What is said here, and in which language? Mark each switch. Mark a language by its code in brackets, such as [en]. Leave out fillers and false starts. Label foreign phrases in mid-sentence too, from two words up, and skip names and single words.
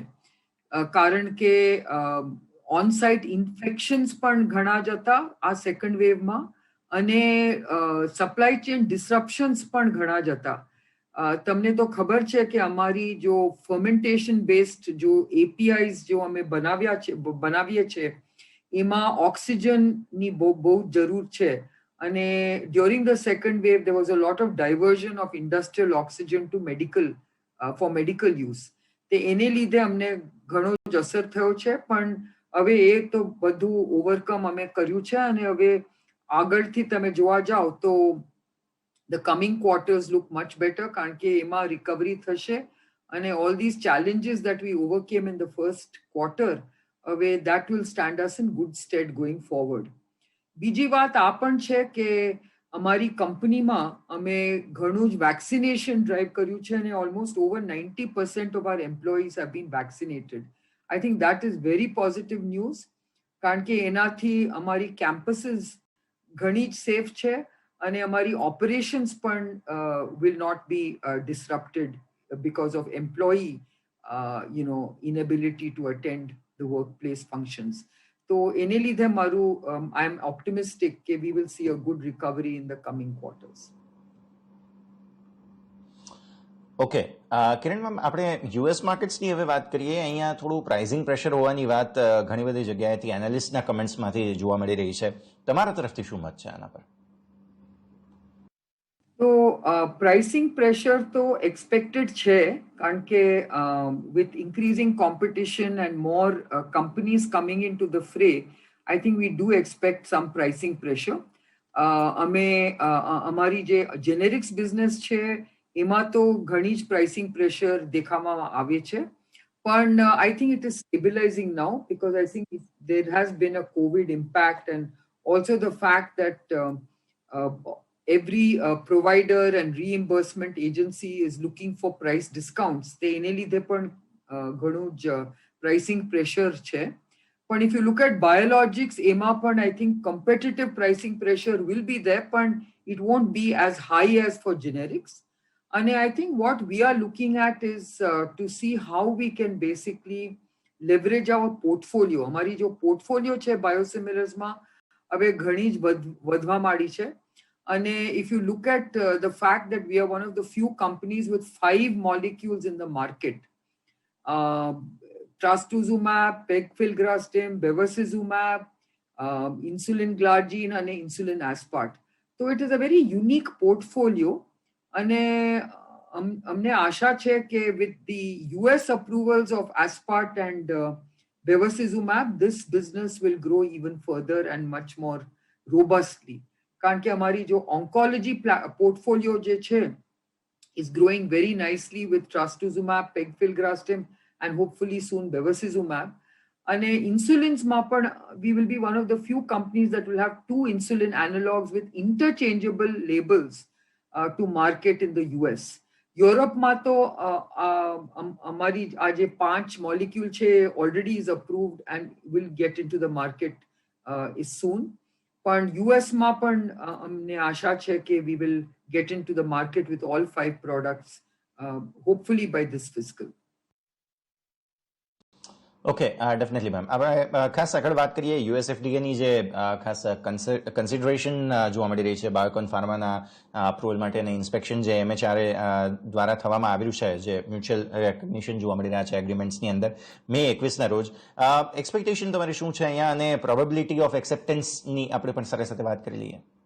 [gu] કારણ કે [en] on site infections [gu] પણ ઘણા જ હતા આ સેકન્ડ વેવમાં અને [en] supply chain disruptions [gu] પણ ઘણા જ હતા. તમને તો ખબર છે કે અમારી જો [en] fermentation based [gu] જો એપીઆઈઝ જો અમે બનાવીએ છીએ એમાં ઓક્સિજનની બહુ જરૂર છે. [en] અને during the second wave there was a lot of diversion of industrial oxygen to medical for medical use. [gu] તે એને લીધે અમને ઘણો જ અસર થયો છે, પણ હવે એ તો બધું ઓવરકમ અમે કર્યું છે અને હવે આગળથી તમે જોવા જાઓ તો [en] the coming quarters look much better, [gu] કારણ કે એમાં રિકવરી થશે અને [en] all these challenges that we overcame in the first quarter, હવે that will stand us in good stead going forward. [gu] બીજી વાત આ પણ છે કે અમારી કંપનીમાં અમે ઘણું જ [en] vaccination drive [gu] કર્યું છે અને [en] almost over 90% of our employees have been vaccinated. I think that is very positive news, [gu] કારણ કે એનાથી અમારી કેમ્પસીસ ઘણી જ સેફ છે અને અમારી ઓપરેશન્સ પણ [en] will not be disrupted because of employee inability to attend the workplace functions. [gu] તો એને લીધે મારું [en] I am optimistic કે we will see a good recovery in the coming quarters. [gu] ઓકે કિરણ મેમ, આપણે યુએસ માર્કેટ્સની હવે વાત કરીએ. અહીંયા થોડું [en] pricing pressure [gu] હોવાની વાત ઘણી બધી જગ્યાએથી એનાલિસ્ટના કમેન્ટ્સમાંથી જોવા મળી રહી છે. તમારા તરફથી શું મત છે આના પર? તો પ્રાઇસિંગ પ્રેશર તો એક્સપેક્ટેડ છે, કારણ કે [en] with increasing competition and more companies coming into the fray, I think we do expect some pricing pressure. [gu] અમે અમારી જે જેનેરિક્સ બિઝનેસ છે એમાં તો ઘણી જ પ્રાઇસિંગ પ્રેશર દેખાવામાં આવે છે, પણ [en] I think it is stabilizing now because I think there has been a COVID impact and also the fact that every provider and reimbursement agency is looking for price discounts. [gu] તે એને લીધે પણ ઘણું જ [en] pricing pressure [gu] છે. [en] But if you look at biologics, [gu] એમાં પણ [en] I think competitive pricing pressure will be there, but it won't be as high as for generics. And I think what we are looking at is to see how we can basically leverage our portfolio. [gu] અમારી જો portfolio છે biosimilars માં હવે ઘણી જ વધવા માંડી છે. [en] And if you look at the fact that we are one of the few companies with 5 molecules in the market, trastuzumab, pegfilgrastim, bevacizumab, insulin glargine and insulin aspart. So it is a very unique portfolio. And [gu] અમને આશા છે કે [en] with the US approvals of aspart and bevacizumab, this business will grow even further and much more robustly. [gu] કારણ કે અમારી જો ઓન્કોલોજી પોર્ટફોલિયો જે છે [en] is growing very nicely with trastuzumab, pegfilgrastim and hopefully soon bevacizumab. [gu] અને ઇન્સ્યુલિન્સમાં પણ [en] we will be one of the few companies that will have 2 insulin analogs with interchangeable labels to market in the US. [gu] યુરોપમાં તો અમારી આ જે [en] 5 molecule છે already is approved and will get into the market is soon. [gu] પણ યુએસમાં પણ અમને આશા છે કે [en] we will get into the market with all 5 products hopefully by this fiscal. [gu] ઓકે ડેફિનેટલી મેમ આપણે ખાસ આગળ વાત કરીએ યુએસએફડીએની જે ખાસ કન્સિડરેશન જોવા મળી રહી છે બાયોકોન ફાર્માના અપ્રુવલ માટે અને ઇન્સ્પેક્શન જે એમએચઆરએ દ્વારા થવામાં આવ્યું છે જે [en] mutual recognition [gu] જોવા મળી રહ્યા છે એગ્રીમેન્ટ્સની અંદર મે 21ના રોજ એક્સપેક્ટેશન તમારી શું છે અહીંયા અને પ્રોબેબિલિટી ઓફ એક્સેપ્ટન્સની આપણે પણ સાથે વાત કરી લઈએ.